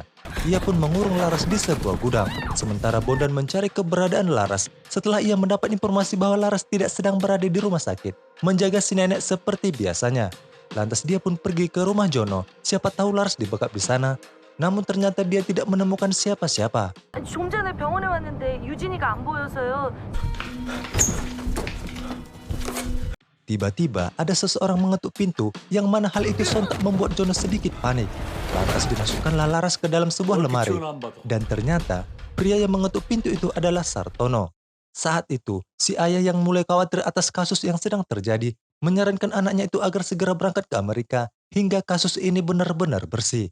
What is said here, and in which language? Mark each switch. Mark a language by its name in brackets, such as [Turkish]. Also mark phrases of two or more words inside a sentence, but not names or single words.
[Indonesian] Ia pun mengurung Laras di sebuah gudang, sementara Bondan mencari keberadaan Laras setelah ia mendapat informasi bahwa Laras tidak sedang berada di rumah sakit, menjaga si nenek seperti biasanya. Lantas dia pun pergi ke rumah Jono, siapa tahu Laras dibekap di sana. Namun ternyata dia tidak menemukan siapa-siapa. [Korean] 좀 전에 병원에 왔는데 유진이가 안 보여서요. [Indonesian] Tiba-tiba ada seseorang mengetuk pintu yang mana hal itu sontak membuat Jono sedikit panik. Lantas dimasukkanlah Laras ke dalam sebuah lemari. Dan ternyata pria yang mengetuk pintu itu adalah Sartono. Saat itu si ayah yang mulai khawatir atas kasus yang sedang terjadi menyarankan anaknya itu agar segera berangkat ke Amerika hingga kasus ini benar-benar bersih.